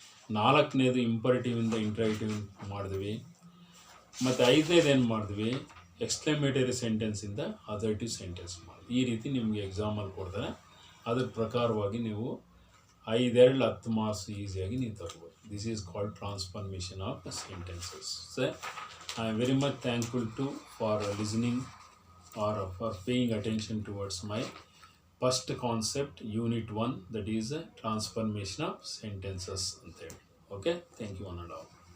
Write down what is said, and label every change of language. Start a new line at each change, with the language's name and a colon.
Kannada: ನಾಲ್ಕನೇದು ಇಂಪರೇಟಿವಿಂದ ಇಂಟರೇಟಿವ್ ಮಾಡಿದ್ವಿ. ಮತ್ತು ಐದನೇದು ಏನು ಮಾಡಿದ್ವಿ, ಎಕ್ಸ್ಕ್ಲಮೇಟರಿ ಸೆಂಟೆನ್ಸಿಂದ ಅಸರ್ಟಿವ್ ಸೆಂಟೆನ್ಸ್ ಮಾಡಿದ್ವಿ. ಈ ರೀತಿ ನಿಮಗೆ ಎಕ್ಸಾಮಲ್ಲಿ ಕೊಡ್ತಾರೆ. ಅದ್ರ ಪ್ರಕಾರವಾಗಿ ನೀವು 5-10 marks ಈಸಿಯಾಗಿ ನೀವು ತಗೋಬೋದು.
English: This is called transformation of sentences. So, I am very much thankful for listening or for paying attention towards my first concept unit 1 that is transformation of sentences ಅಂತೇಳಿ. Okay, thank you one and all.